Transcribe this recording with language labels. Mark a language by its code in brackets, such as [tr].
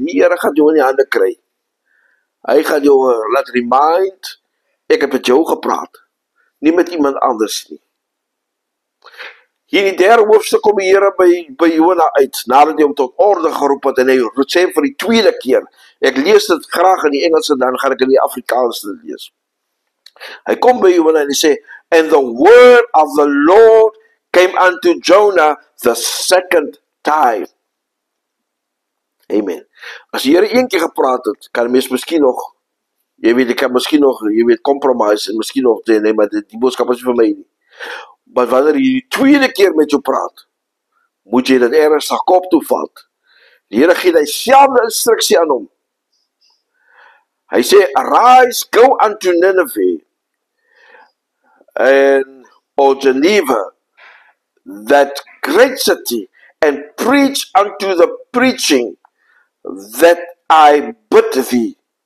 [af] Die Here gaan jou in die hande kry. Hy gaan jou laat remind, ek het met jou gepraat, nie met iemand anders nie. Hier in die 3de hoofstuk kom die Here by Jona uit, nadat hy hom tot orde geroep het, en hy sê vir die 2de keer, ek lees dit graag in die Engels en dan gaan ek in die Afrikaans dit lees. Hy kom by Jona en hy sê, [en] and the word of the Lord came unto Jonah the 2nd time. [af] Amen. As die Here een keer gepraat het, kan die mens miskien nog, ek kan miskien nog, compromise en miskien nog sê, nee, maar die boodskap is vir my nie. Maar wanneer jy die 2de keer met jou praat, moet jy dit ernstig kop toe vat. Die Here gee die selfde instruksie aan hom. Hy sê, [en] arise, go unto Nineveh, and or Geneva, that great city, and preach unto the preaching that I bid thee.